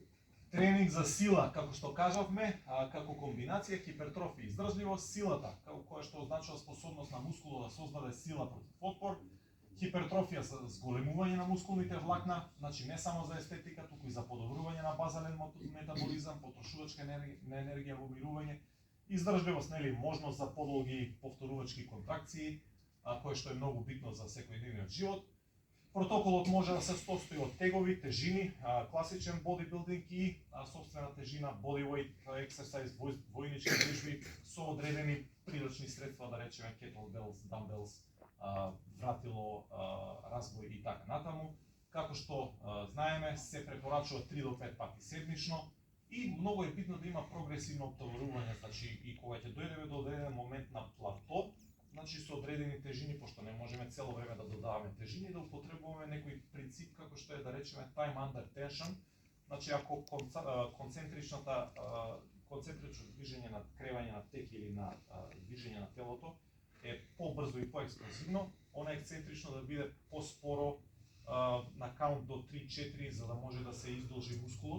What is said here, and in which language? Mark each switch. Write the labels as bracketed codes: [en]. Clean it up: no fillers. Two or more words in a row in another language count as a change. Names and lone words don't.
[mk] Тренинг за сила, како што кажавме, како комбинација хипертрофија и издржливост, силата, која што означува способност на мускулот да создаде сила против отпор, хипертрофија за зголемување на мускулните влакна, значи не само за естетика, туку и за подобрување на базален метаболизам, потрошувачка енергија во умирување, издржливост, можност за подолги повторувачки контракции, кое што е многу битно за секојдневниот живот. Протоколот може да се состои од тегови, тежини, класичен бодибилдинг и сопствена тежина, [en] bodyweight exercise, [mk] војнички вежби со одредени приручни средства, да речеме [en] kettlebells, dumbbells, [mk] вратило, разбој и така натаму. Како што знаеме, се препорачува 3 до 5 пати седмично и многу е битно да има прогресивно оптоварување, значи и кога ќе дојдеме до одреден момент на плато, значи со одредени тежини, пошто не можеме цело време да додаваме тежини, да употребуваме некој принцип како што е, да речеме, [en] time under tension. [mk] Значи ако концентрично движење на кревање на тек или на движење на телото е побрзо и поексплозивно, она ексцентрично да биде поспоро на каунт до 3-4 за да може да се издолжи мускулот.